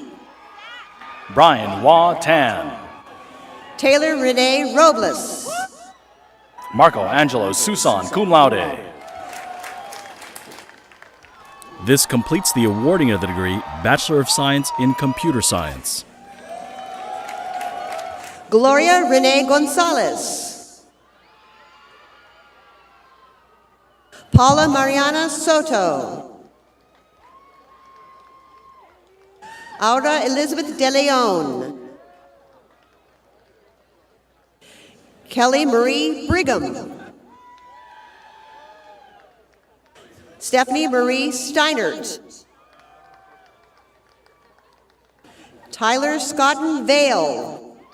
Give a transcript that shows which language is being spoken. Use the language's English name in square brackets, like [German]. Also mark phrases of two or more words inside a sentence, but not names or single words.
[English] Brian Hua Tan. Taylor Renee Robles. Marco Angelo Susan, cum laude. This completes the awarding of the degree Bachelor of Science in Computer Science. Gloria Renee Gonzalez. Paula Mariana Soto. Aura Elizabeth De Leon. Kelly Marie Brigham. Stephanie Marie Steinert. Tyler Scotton Vale.